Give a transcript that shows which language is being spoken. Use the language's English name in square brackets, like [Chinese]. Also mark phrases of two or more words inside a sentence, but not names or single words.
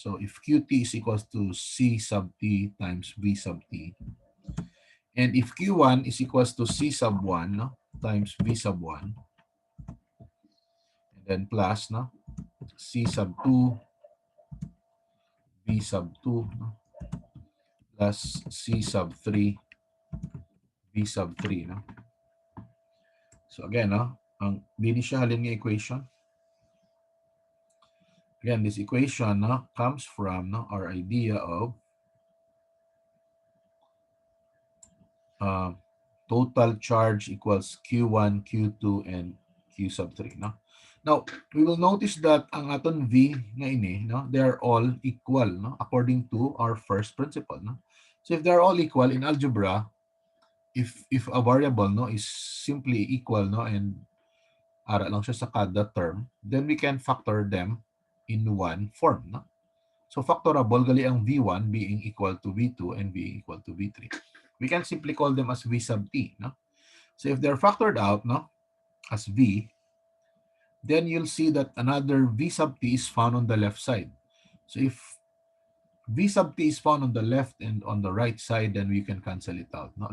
[English] So if QT is equals to C sub T times V sub T, and if Q1 is equals to C sub 1 no, times V sub 1, and then plus no, C sub 2, V sub 2, no, plus C sub 3, V sub 3. No? So again, no, [Filipino] ang initialin ng equation. [English] Again, this equation no, comes from no, our idea of total charge equals Q1, Q2, and Q sub 3. No? Now, we will notice that [Hiligaynon] ang aton V nga ini, [English] no, they are all equal no, according to our first principle. No? So if they are all equal in algebra, if a variable no, is simply equal no, and [Hiligaynon] ara lang siya sa kada term, [English] then we can factor them in one form. No? So factorable gali ang V1 being equal to V2 and being equal to V3. We can simply call them as V sub T. No? So if they're factored out no, as V, then you'll see that another V sub T is found on the left side. So if V sub t is found on the left and on the right side, then we can cancel it out, no?